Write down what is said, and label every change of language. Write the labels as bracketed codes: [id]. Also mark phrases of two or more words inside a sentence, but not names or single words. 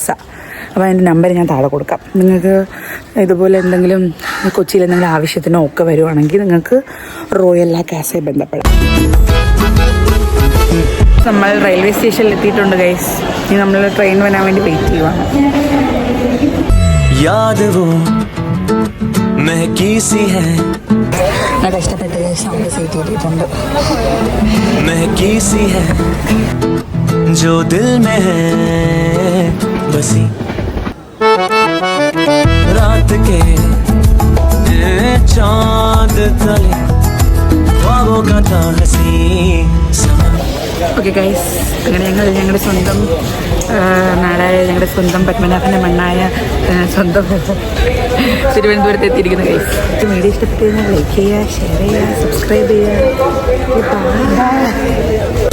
[ml] അപ്പോൾ അതിൻ്റെ നമ്പർ ഞാൻ താഴെ കൊടുക്കാം. നിങ്ങൾക്ക് ഇതുപോലെ എന്തെങ്കിലും കൊച്ചിയിൽ എന്തെങ്കിലും ആവശ്യത്തിനോ ഒക്കെ വരുവാണെങ്കിൽ നിങ്ങൾക്ക് റോയൽ ലാ കാസയെ ബന്ധപ്പെടാം. നമ്മൾ റെയിൽവേ സ്റ്റേഷനിൽ എത്തിയിട്ടുണ്ട് ഗൈസ്. ഇനി നമ്മൾ ട്രെയിൻ വരാൻ വേണ്ടി വെയിറ്റ് ചെയ്യുവാണ്. കഷ്ടപ്പെട്ട് [en] sound seat [ml] കിട്ടിയിട്ടുണ്ട്. [hi] महकी सी है जो दिल में है बसी रात के चांद तले ख्वाबों का था हसी समा. [en] okay guys, [ml] അങ്ങനെ ഞങ്ങളുടെ സ്വന്തം നാടായ ഞങ്ങളുടെ സ്വന്തം പത്മനാഭൻ്റെ മണ്ണായ സ്വന്തം തിരുവനന്തപുരത്ത് എത്തിയിരിക്കുന്ന ഗൈസ്. വീഡിയോ ഇഷ്ടപ്പെട്ട് കഴിഞ്ഞാൽ ലൈക്ക് ചെയ്യുക, ഷെയർ ചെയ്യുക, സബ്സ്ക്രൈബ് ചെയ്യുക.